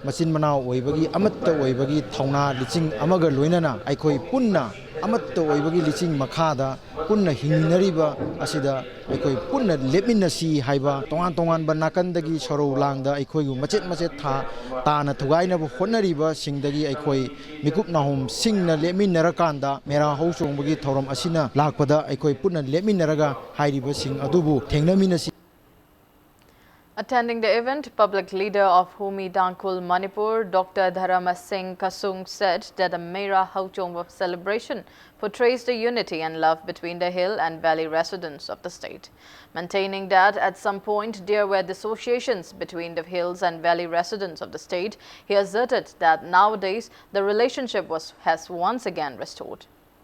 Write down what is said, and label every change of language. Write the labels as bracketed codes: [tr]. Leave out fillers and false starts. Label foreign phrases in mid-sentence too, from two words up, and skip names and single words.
[mni] machin manau oibagi amatta oibagi thauna liching amaga loinana aikhoi punna amatta oibagi liching makhada punna hinginariba asida aikhoi punna lepminasi haiba tongan ba nakandagi sorou langda aikhoi machet tha tana thugaina bu honariba singdagi aikhoi mikup nahum singna lepminarakanda Mera Chongwagi thorom asina lakpada aikhoi punna lepminaraga hairiba sing adubu thengnaminasi. [en] Attending the event, public leader of Humi Dankul, Manipur, Dr. Dharama Singh Kasung said that the Mera Chongwa celebration portrays the unity and love between the hill and valley residents of the state. Maintaining that at some point there were dissociations between the hills and valley residents of the state, he asserted that nowadays the relationship has once again restored.